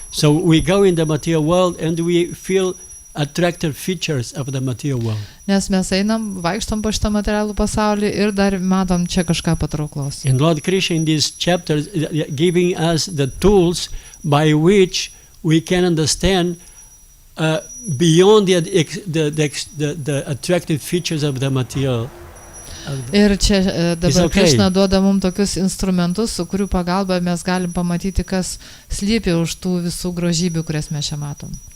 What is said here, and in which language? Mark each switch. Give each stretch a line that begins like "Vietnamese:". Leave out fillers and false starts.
English: So we go in the material world and we feel attractive features of the material world.
Lithuanian: Nes mes einam, vaikštom po šitą materialų pasaulį ir dar matom čia kažką patrauklaus.
English: And Lord Krishna in these chapters giving us the tools by which we can understand beyond the attractive features of the material.
Lithuanian: Ir čia dabar
English: okay.
Lithuanian: Krishna duoda mums tokius instrumentus, su kurių pagalba mes galim pamatyti, kas slypi už tų visų grožybių, kurias mes čia matom.